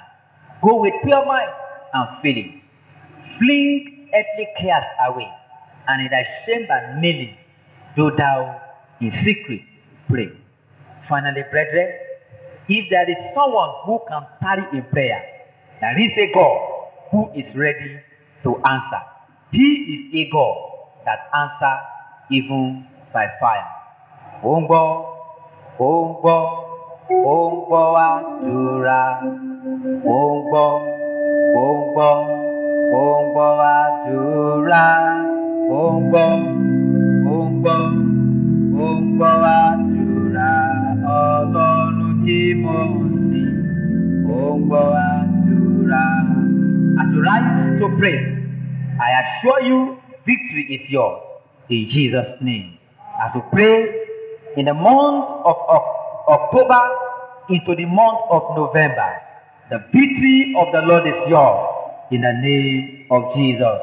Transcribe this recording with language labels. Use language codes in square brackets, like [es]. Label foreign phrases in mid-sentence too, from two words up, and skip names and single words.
[en] Go with pure mind and feeling. Fling earthly cares away, and in thy chamber kneeling, do thou in secret pray. Finally, brethren, if there is someone who can tarry in prayer, there is a God who is ready to answer. He is a God that answers even by fire. [yo] Ombo, ombo, ombo adura. Ombo, ombo, ombo adura. Ombo, ombo, ombo adura. Ọlọ́run tí mo sìn, ombo adura. [en] As you rise to pray, I assure you victory is yours in Jesus' name. As we pray in the month of October into the month of November, the victory of the Lord is yours in the name of Jesus.